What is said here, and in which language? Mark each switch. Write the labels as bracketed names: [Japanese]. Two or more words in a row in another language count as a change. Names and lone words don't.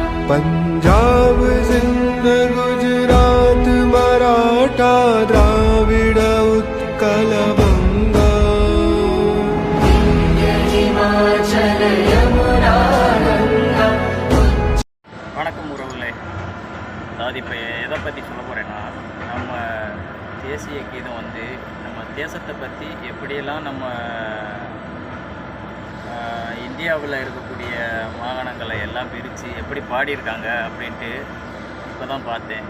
[Hindi] पंजाब सिंध गुजरात मराठा द्राविड उत्कल बंगा हिमाचल यमुना गंगा. [Tamil] வணக்கம் உறவுகளே. அதாவது இப்போ எதை பற்றி சொல்ல போகிறேன்னா, நம்ம தேசிய கீதம் வந்து நம்ம தேசத்தை பற்றி எப்படியெல்லாம் நம்ம இந்தியாவில் இருக்கக்கூடிய மாகாணங்களை எல்லாம் பிரித்து எப்படி பாடியிருக்காங்க அப்படின்ட்டு இப்போ தான் பார்த்தேன்.